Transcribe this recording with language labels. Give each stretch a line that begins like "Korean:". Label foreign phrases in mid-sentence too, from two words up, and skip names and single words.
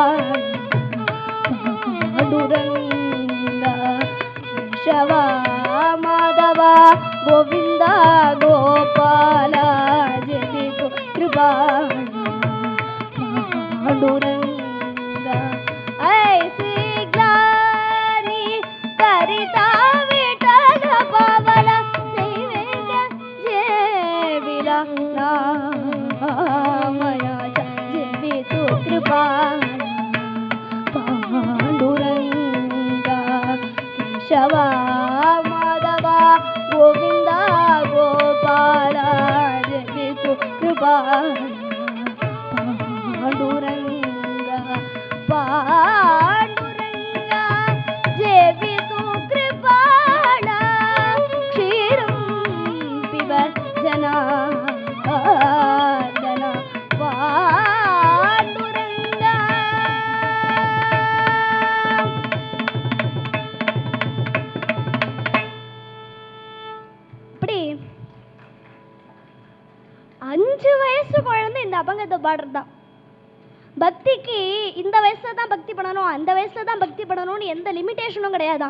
Marathi: पांडुरंगा केशवा माधवा गोविंदा गोपाला जेवी तु कृपा पांडुरंगा. ऐसी ग्लानी करिता विठ्ठल पवन नैवेद्य जेविला नामया जेवी तु कृपा पांडुरंगा केशवा माधवा गोविंदा गोपाला जेवी तु कृपा पांडुरंगा पांडुरंगा जेवी तु कृपाला क्षीरं पिबत जनार्दना पांडुरंगा.
Tamil: இப்படி 5 வயசு குழந்தை இந்த அபங்கத்தை பாடுறதுதான். பக்திக்கு இந்த வயசுல தான் பக்தி பண்ணணும், அந்த வயசுல தான் பக்தி பண்ணணும்னு எந்த லிமிட்டேஷனும் கிடையாதான்.